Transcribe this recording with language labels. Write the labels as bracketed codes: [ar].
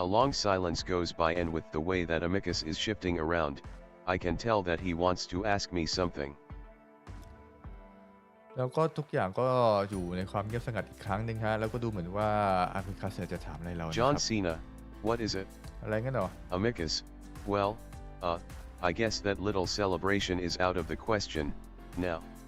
[en] A long silence goes by and with the way that Amicus is shifting around, I can tell that he wants to ask me something. [th] แล้วก็ทุกอย่างก็อยู่ในความเงียบสงัดอีกครั้งหนึ่งฮะแล้วก็ดูเหมือนว่าอามิคัสจะถามอะไรเรานะ [en] John [th] ครับ [en] Cena, what is it? [th] อะไรงั้นเหรอ [en] Amicus, well, I guess that little celebration is out of the question, now.